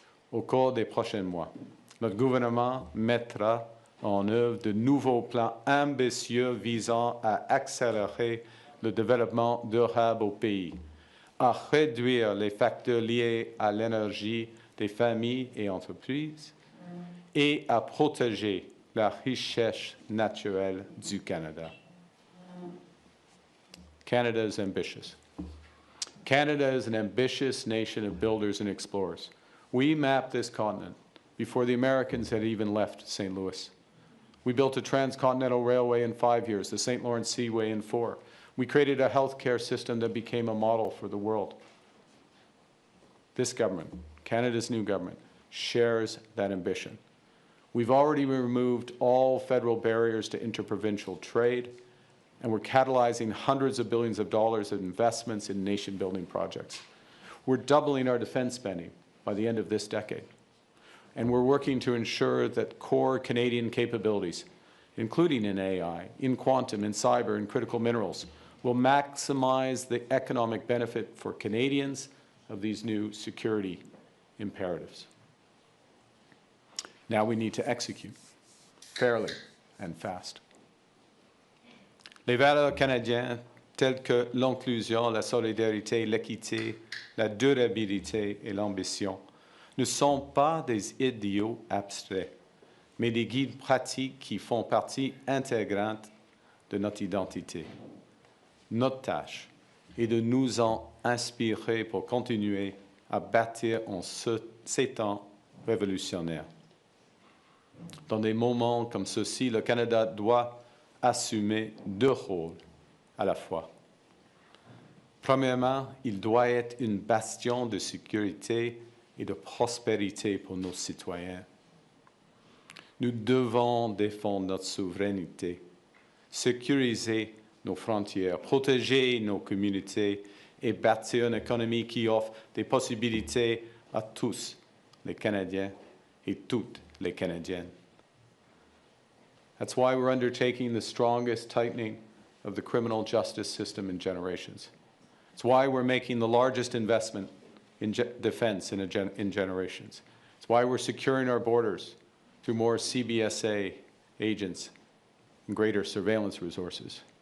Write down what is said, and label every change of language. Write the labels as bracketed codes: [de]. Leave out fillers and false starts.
[fr] Au cours des prochains mois, notre gouvernement mettra en œuvre de nouveaux plans ambitieux visant à accélérer le développement durable au pays, à réduire les facteurs liés à l'énergie des familles et entreprises et à protéger la richesse naturelle du Canada. [en] Canada is ambitious. Canada is an ambitious nation of builders and explorers. We mapped this continent before the Americans had even left St. Louis. We built a transcontinental railway in 5 years, the St. Lawrence Seaway in 4. We created a healthcare system that became a model for the world. This government, Canada's new government, shares that ambition. We've already removed all federal barriers to interprovincial trade, and we're catalyzing hundreds of billions of dollars of investments in nation-building projects. We're doubling our defense spending by the end of this decade. And we're working to ensure that core Canadian capabilities, including in AI, in quantum, in cyber, and critical minerals, will maximize the economic benefit for Canadians of these new security imperatives. Now we need to execute fairly and fast. [fr] Les valeurs canadiennes telles que l'inclusion, la solidarité, l'équité, la durabilité et l'ambition ne sont pas des idéaux abstraits, mais des guides pratiques qui font partie intégrante de notre identité. Notre tâche est de nous en inspirer pour continuer à bâtir en ces temps révolutionnaires. Dans des moments comme ceux-ci, le Canada doit assumer 2 rôles à la fois. Premièrement, il doit être une bastion de sécurité et de prospérité pour nos citoyens. Nous devons défendre notre souveraineté, sécuriser nos frontières, protéger nos communautés et bâtir une économie qui offre des possibilités à tous les Canadiens et toutes les Canadiennes. [en] That's why we're undertaking the strongest tightening of the criminal justice system in generations. It's why we're making the largest investment in defense in generations. It's why we're securing our borders through more CBSA agents and greater surveillance resources.